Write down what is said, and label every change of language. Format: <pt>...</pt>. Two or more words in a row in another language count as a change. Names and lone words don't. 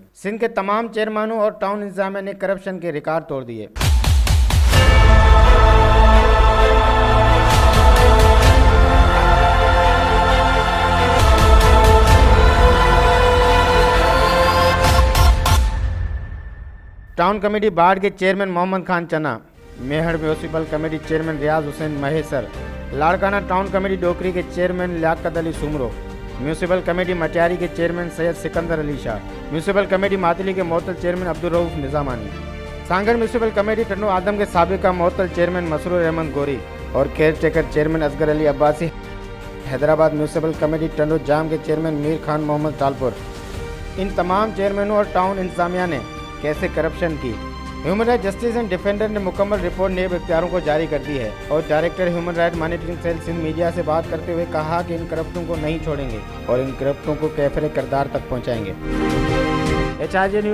<ur>سندھ کے تمام چیئرمینوں اور ٹاؤن انتظامیہ نے کرپشن کے ریکارڈ توڑ دیے. ٹاؤن کمیٹی باڑھ کے چیئرمین محمد خان چنا، میہڑ میونسپل کمیٹی چیئرمین ریاض حسین مہیسر، لاڑکانہ ٹاؤن کمیٹی ڈوکری کے چیئرمین لیاقت علی سومرو، میونسپل کمیٹی مٹیاری کے چیئرمین سید سکندر علی شاہ، میونسپل کمیٹی ماتلی کے معطل چیئرمین عبد الرؤف نظامانی، سانگھڑ میونسپل کمیٹی ٹنڈو آدم کے سابقہ معطل چیئرمین مسرور رحمان گوری اور کیئر ٹیکر چیئرمین اصغر علی عباسی، حیدرآباد میونسپل کمیٹی ٹنڈو جام کے چیئرمین میر خان محمد تالپور. ان تمام چیئرمینوں اور ٹاؤن انتظامیہ نے کیسے کرپشن کی، ہیومن رائٹ جسٹس اینڈ ڈیفنڈر نے مکمل رپورٹ نیب اختیاروں کو جاری کر دی ہے اور ڈائریکٹر ہیومن رائٹ مانیٹرنگ سیل سندھ میڈیا سے بات کرتے ہوئے کہا کہ ان کرپٹوں کو نہیں چھوڑیں گے اور ان کرپٹوں کو کیفرِ کردار تک پہنچائیں گے. HRJ نیوز سے فی الحال اتنا ہی.</ur>